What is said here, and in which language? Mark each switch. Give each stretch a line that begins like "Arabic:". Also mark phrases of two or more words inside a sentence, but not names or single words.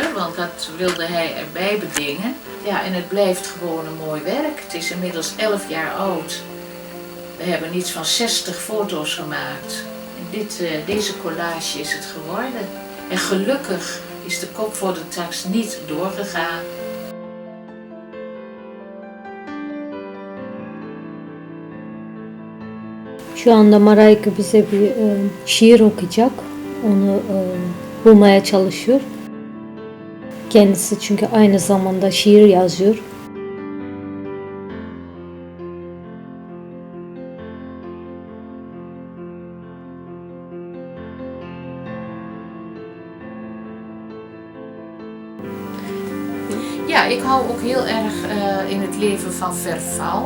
Dutch: Want dat wilde hij erbij bedingen. Ja, en het blijft gewoon een mooi werk. Het is inmiddels 11 jaar oud. We hebben iets van 60 foto's gemaakt. En deze collage is het geworden. En gelukkig is de kopvormtax niet doorgegaan.
Turkish: Şu anda Marijke bize bir şiir okuyacak. Onu bulmaya çalışıyor. Kendisi çünkü aynı zamanda şiir yazıyor.
Dutch: Ja, ik hou ook heel erg in het leven van verval.